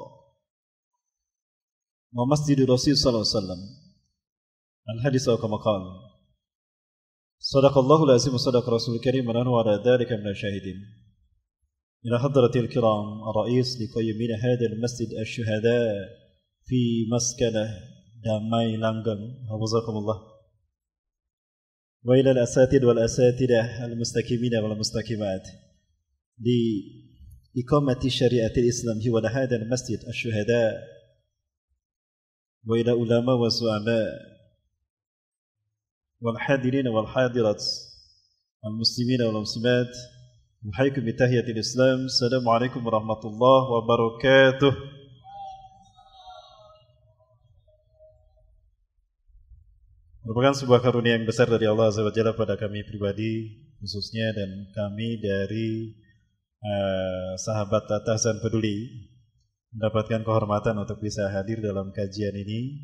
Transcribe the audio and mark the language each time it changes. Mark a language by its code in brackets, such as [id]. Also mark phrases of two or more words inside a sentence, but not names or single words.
[ar] ومسجد الرسول صلى الله عليه وسلم الحديث كما قال صدق الله العظيم وصدق رسول الكريم ونحن على ذلك من الشاهدين إلى حضرة الكرام الرئيس لقيمين هذا المسجد الشهداء في مسكنه Damai Langgeng, hafizakumullah. وإلى الأساتيذ والأستاذات المستقيمين والمستقيمات في إقامة شريعة الإسلام في هذا المسجد الشهداء وإلى العلماء والزعماء والحاضرين والحاضرات المسلمين والمسلمات أحييكم بتحية الإسلام. السلام عليكم ورحمة الله وبركاته. [id] Merupakan sebuah karunia yang besar dari Allah [ar] عز وجل [id] pada kami pribadi khususnya dan kami dari sahabat Tahzan Peduli mendapatkan kehormatan untuk bisa hadir dalam kajian ini.